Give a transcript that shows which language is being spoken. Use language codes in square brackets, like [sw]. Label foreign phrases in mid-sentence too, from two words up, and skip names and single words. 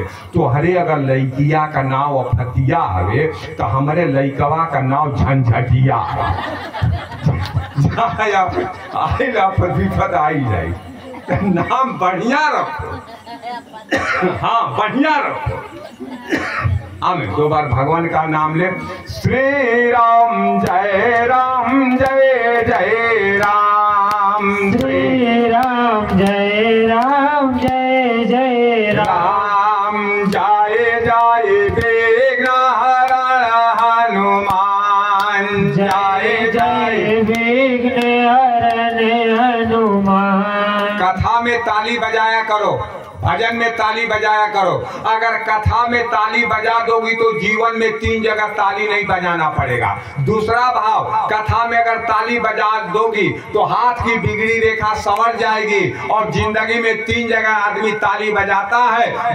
[hi] तो हरे अगर लड़किया का नाम अफतिया है तो हमारे लड़कवा का नाम झंझटिया है। विपद आई जाए, नाम बढ़िया रखो। हाँ बढ़िया रखो। आमें दो बार भगवान का नाम ले। श्री राम जय राम जय जय राम, श्री राम जय राम जय जय राम, जय जय विघ्नहरण हनुमान, जय जय विघ्नहरण हनुमान। कथा में ताली बजाया करो, भजन में ताली बजाया करो। अगर कथा में ताली बजा दोगी तो जीवन में 3 जगह ताली नहीं बजाना पड़ेगा। दूसरा भाव, कथा में अगर ताली बजा दोगी तो हाथ की बिगड़ी रेखा संवर जाएगी। और जिंदगी में 3 जगह आदमी ताली बजाता है।